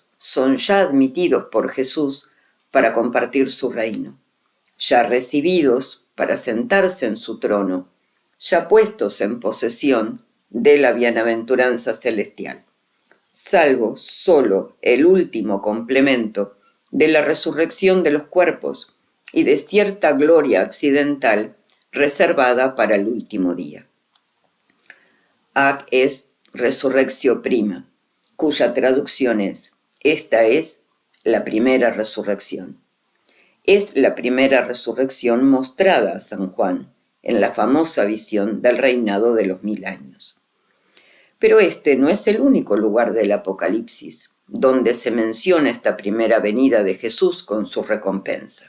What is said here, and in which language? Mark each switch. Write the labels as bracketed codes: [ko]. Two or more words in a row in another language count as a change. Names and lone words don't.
[es] son ya admitidos por Jesús para compartir su reino, ya recibidos para sentarse en su trono, ya puestos en posesión de la bienaventuranza celestial, salvo solo el último complemento de la resurrección de los cuerpos y de cierta gloria accidental reservada para el último día. [la] Ac est resurrectio prima, [es] cuya traducción es: esta es la primera resurrección. Es la primera resurrección mostrada a San Juan en la famosa visión del reinado de los 1000 años. Pero este no es el único lugar del Apocalipsis donde se menciona esta primera venida de Jesús con su recompensa.